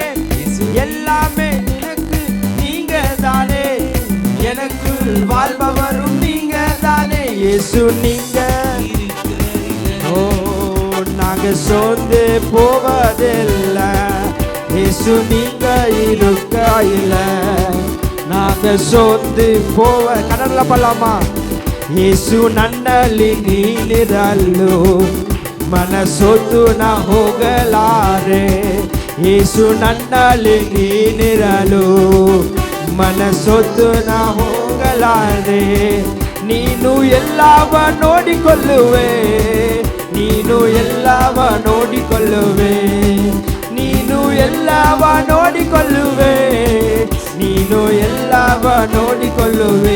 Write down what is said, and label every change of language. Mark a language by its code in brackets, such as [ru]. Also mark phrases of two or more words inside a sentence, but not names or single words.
[ta] எல்லாமே எனக்கு நீங்க தானே, எனக்குள் வாழ்பவரும் நீங்க தானே. இயேசு நீங்க நாங்க சோர்ந்து போவதில்லை. இயேசு நீங்க இருக்கையில நாங்க சோர்ந்து போவ கடல்ல பல்லாமா. [kn] ಯೇಸು ನನ್ನಲ್ಲಿ ನೀನಿರಲು ಮನಸೊತ್ತು ನಾ ಹೋಗಲಾರೆ. ಯೇಸು ನನ್ನಲ್ಲಿ ನೀನಿರಲು ಮನಸೊತ್ತು ನಾ ಹೋಗಲಾರೆ. ನೀನು ಎಲ್ಲವ ನೋಡಿಕೊಳ್ಳುವೆ, ನೀನು ಎಲ್ಲವ ನೋಡಿಕೊಳ್ಳುವೆ, ನೀನು ಎಲ್ಲವ ನೋಡಿಕೊಳ್ಳುವೆ, ನೀನು ಎಲ್ಲವ ನೋಡಿಕೊಳ್ಳುವೆ.